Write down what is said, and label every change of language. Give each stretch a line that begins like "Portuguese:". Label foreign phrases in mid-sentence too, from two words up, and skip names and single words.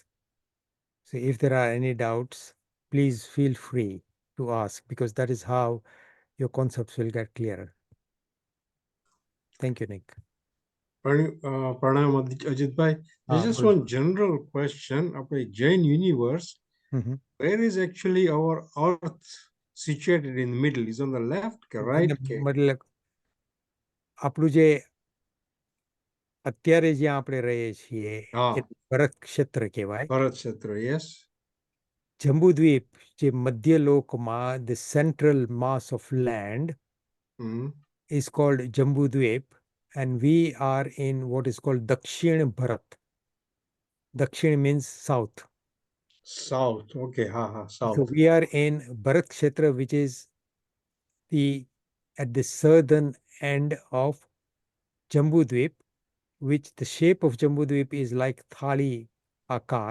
English: So, if there are any doubts, please feel free to ask because that is how your concepts will get clearer. Thank you, Nick. Pranam Ajitbhai. There's just
Gujarati: બોલો.
English: one general question. આપણે Jain universe, Mhm. where is actually our Earth situated in the middle? Is on the left, right?
Gujarati: મતલબ આપણું જે અત્યારે જ્યાં આપણે રહીએ છીએ એ ભરત ક્ષેત્ર કહેવાય.
English: Bharat Kshetra, yes.
Gujarati: જંબુદ્વીપ જે મધ્યલોકમાં
English: the central mass of land is called Jambudvip, and we are in what is called Dakshin Bharat. Dakshin means south. South, okay, south. So we are in Bharat Kshetra, which is at the southern end of Jambudvip, which the shape of Jambudvip is like
Gujarati: થાળી આકાર.